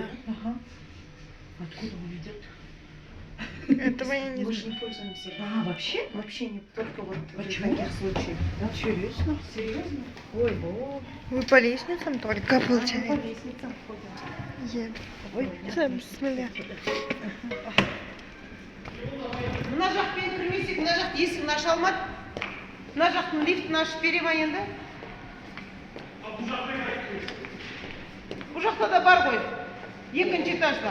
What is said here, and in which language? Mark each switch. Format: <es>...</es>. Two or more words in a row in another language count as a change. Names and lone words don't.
<ru>Ага. Откуда он идет? Этого я не Мы же знаю. не пользуемся. А, вообще? Вообще не только вот в Почему? таких случаях. Да, серьезно? Серьезно? Ой, бог. Вы по лестницам только По получаете? лестницам ходим. Еду. Ой,</ru> <kk>Бисмилля. Мына жақпен кірмесек, мына жақ есігін аша алмады. Мына жақтың лифтін ашып бере ма енді? Бұл жақта да бар ғой. Екінші этажда.</kk>